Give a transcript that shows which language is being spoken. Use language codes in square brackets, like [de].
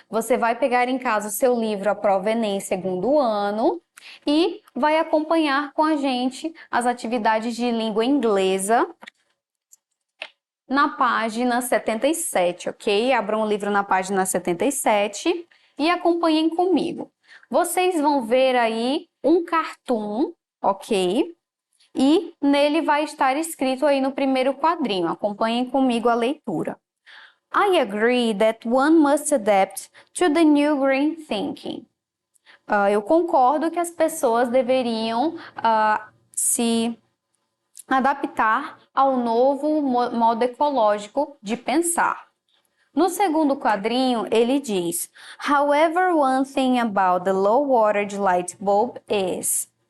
[pt] Você vai pegar em casa o seu livro A Prova Enem segundo ano e vai acompanhar com a gente as atividades de língua inglesa na página 77, ok? Abram o livro na página 77 e acompanhem comigo. Vocês vão ver aí um cartoon, ok? E nele vai estar escrito aí no primeiro quadrinho. Acompanhem comigo a leitura. [en] I agree that one must adapt to the new green thinking. [pt] Eu concordo que as pessoas deveriam se adaptar ao novo modo ecológico de pensar. No segundo quadrinho, ele diz: [en] However, one thing about the low-wattage light bulb is.